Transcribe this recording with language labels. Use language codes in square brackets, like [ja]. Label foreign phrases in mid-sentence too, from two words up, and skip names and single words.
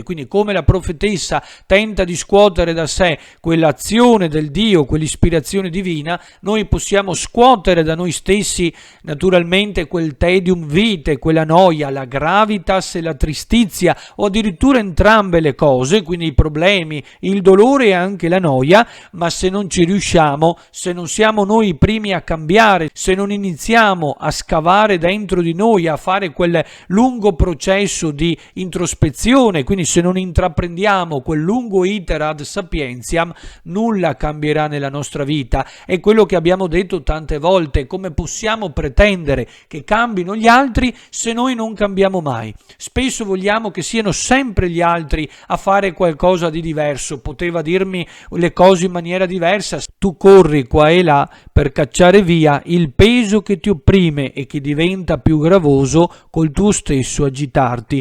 [it] Quindi come la profetessa tenta di scuotere da sé quell'azione del Dio, quell'ispirazione divina, noi possiamo scuotere da noi stessi naturalmente quel [la] tedium vitae, [it] quella noia, la gravitas e la tristizia, o addirittura entrambe le cose, quindi i problemi, il dolore e anche la noia. Ma se non ci riusciamo, se non siamo noi i primi a cambiare, se non iniziamo a scavare dentro di noi, a fare quel lungo processo di introspezione, quindi se non intraprendiamo quel lungo [la] iter ad sapientiam, [it] nulla cambierà nella nostra vita. È quello che abbiamo detto tante volte: come possiamo pretendere che cambino gli altri se noi non cambiamo mai? Spesso vogliamo che siano sempre gli altri a fare qualcosa di diverso. Poteva dirmi le cose in maniera diversa: tu corri qua e là per cacciare via il peso che ti opprime e che diventa più gravoso col tuo stesso agitarti.